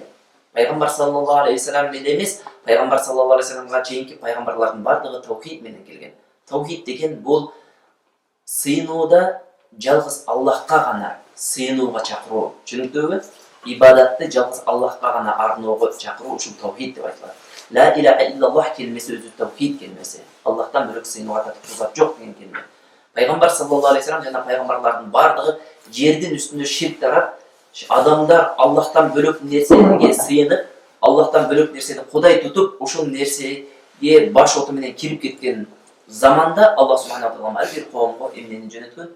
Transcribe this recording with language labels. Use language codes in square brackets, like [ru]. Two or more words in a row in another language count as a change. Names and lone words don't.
[ky] Пайгамбар [ar] صلى الله عليه وسلم [ky] менен эмес, пайгамбар [ar] صلى الله عليه وسلم [ky] чейинки пайгамбарлардын бардыгы таухид менен келген. Таухид деген бул сыйынууда жалгыз Аллахка гана сыйынууга чакыруу. Түшүнүктүүбү? Ибадатты жалгыз Аллахка гана арноого чакыруу ушул таухид деп айтылат. [ar] لا إله إلا الله [ky] келмеси өзү таухид келмеси. Аллахтан бөлөк сыйынууга татыктуу зат жок деген келме. Пайгамбар [ar] صلى الله عليه وسلم [ky] жана пайгамбарлардын бардыгы жердин үстүндө ширк тарап, адамдар Аллахтан бөлөк нерсеге сыйынып, Аллахтан бөлөк нерсени Кудай тутуп, ушул нерсеге баш оту менен кирип кеткен заманда Аллах [ar] سبحانه و تعالى [ky] ар бир коомго эмнени жөнөткөн?